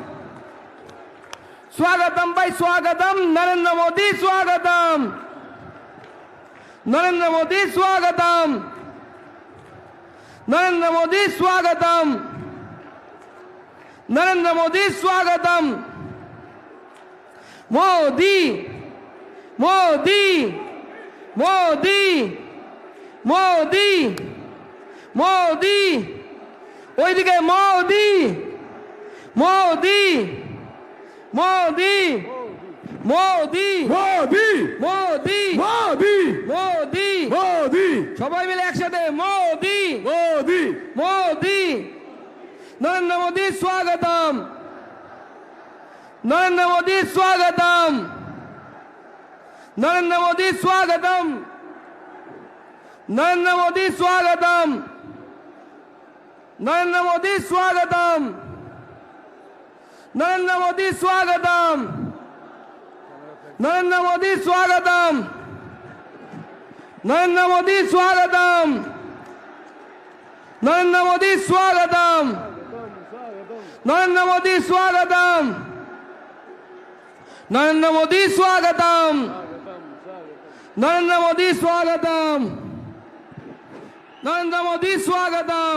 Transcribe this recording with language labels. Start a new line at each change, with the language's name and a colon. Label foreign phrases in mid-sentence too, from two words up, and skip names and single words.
Hindi: स्वागतम भाई स्वागतम, नरेंद्र मोदी स्वागतम, नरेंद्र मोदी स्वागतम, नरेंद्र मोदी स्वागतम, नरेंद्र मोदी स्वागतम। मोदी मोदी मोदी मोदी मोदी।
Bangla: ওইদিকে মোদি মোদি মোদি মোদি মোদি মোদি মোদি মোদি মোদি সবাই মিলে একসাথে মোদি মোদি
Hindi: মোদি। नरेंद्र मोदी स्वागतम, नरेंद्र मोदी स्वागतम, नरेंद्र मोदी स्वागतम, नरेंद्र मोदी स्वागतम, नरेंद्र मोदी स्वागतम, नरेंद्र मोदी स्वागतम, नरेंद्र मोदी स्वागतम, नरेंद्र मोदी स्वागतम, नरेंद्र मोदी स्वागतम, नरेंद्र मोदी स्वागतम, नरेंद्र मोदी स्वागतम, नरेंद्र मोदी स्वागतम, नरेंद्र मोदी स्वागतम,